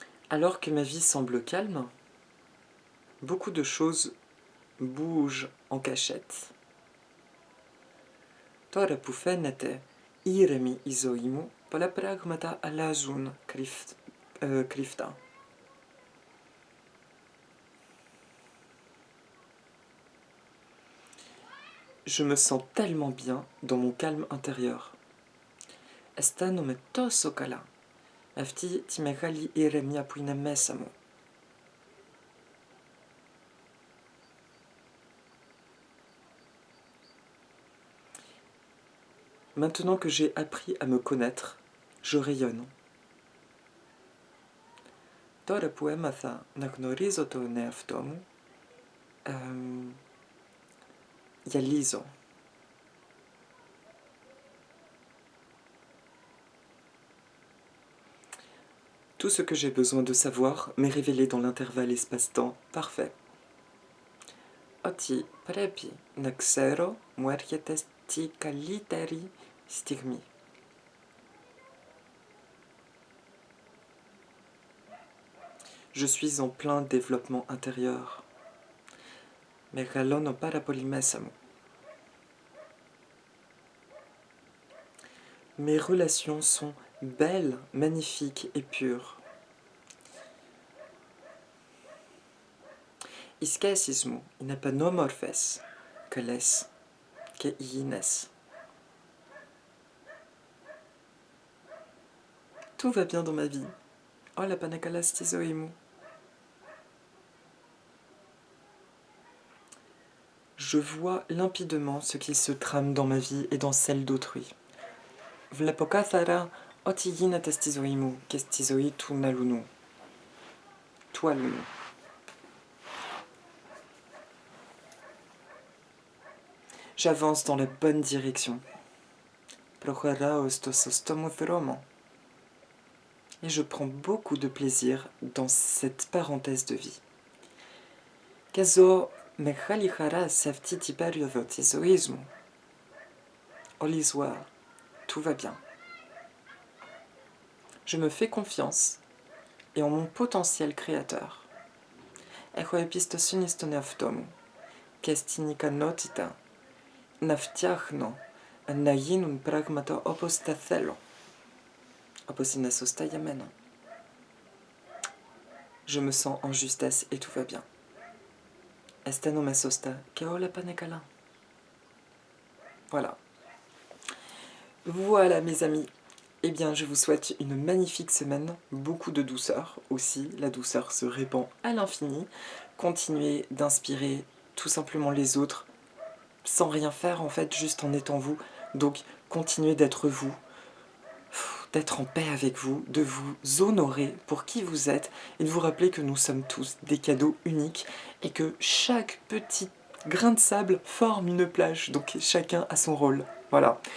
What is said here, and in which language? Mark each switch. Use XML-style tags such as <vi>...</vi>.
<fr>Alors que ma vie semble calme, beaucoup de choses bougent en cachette.</fr> <el>Τώρα που φαίνεται ήρεμη η ζωή μου, πολλά πράγματα αλλάζουν κρυφτά.</el> <fr>Je me sens tellement bien dans mon calme intérieur.</fr> <el>Αισθάνομαι τόσο καλά. Αυτή τη μεγάλη ηρεμία που είναι μέσα μου.</el> <fr>Maintenant que j'ai appris à me connaître, je rayonne.</fr> <el>Τώρα που έμαθα να γνωρίζω τον εαυτό μου, γυαλίζω.</el> <fr>Tout ce que j'ai besoin de savoir m'est révélé dans l'intervalle espace-temps parfait.</fr> <el>Ότι πρέπει να ξέρω μου έρχεται στη καλύτερη στιγμή.</el> <fr>Je suis en plein développement intérieur.</fr> <el>Μεγαλώνω πάρα πολύ μέσα μου.</el> <fr>Mes relations sont belles, magnifiques et pures.</fr> <el>Οι σχέσεις μου είναι πανόμορφες, καλές και υγιεινές.</el> <fr>Tout va bien dans ma vie.</fr> <el>Όλα πάνε καλά στη ζωή μου.</el> <fr>Je vois limpidement ce qui se trame dans ma vie et dans celle d'autrui.</fr> <el>Βλέπω κάθαρα ό,τι γίνεται στη ζωή μου και στη ζωή του αλλού. Του αλλού.</el> <fr>J'avance dans la bonne direction.</fr> <el>Προχωράω στο σωστό μου δρόμο.</el> <fr>Et je prends beaucoup de plaisir dans cette parenthèse de vie.</fr> <el>Και ζω μεγάλη χαρά σε αυτή την περίοδο της ζωής μου. Όλη ζωή.</el> <fr>Tout va bien. Je me fais confiance et en mon potentiel créateur.</fr> <el>Έχω εμπιστοσύνη στον εαυτό μου και στην ικανότητα να φτιάχνω να γίνουν πράγματα όπως τα θέλω, όπως είναι σωστά για μένα.</el> <fr>Je me sens en justesse et tout va bien.</fr> <el>Αισθάνομαι σωστά και όλα πάνε καλά.</el> <fr>Voilà. Voilà mes amis. eh bien je vous souhaite une magnifique semaine, beaucoup de douceur aussi, la douceur se répand à l'infini. Continuez d'inspirer tout simplement les autres, sans rien faire en fait, juste en étant vous. Donc continuez d'être vous, d'être en paix avec vous, de vous honorer pour qui vous êtes et de vous rappeler que nous sommes tous des cadeaux uniques et que chaque petit grain de sable forme une plage, donc chacun a son rôle. Voilà.</fr>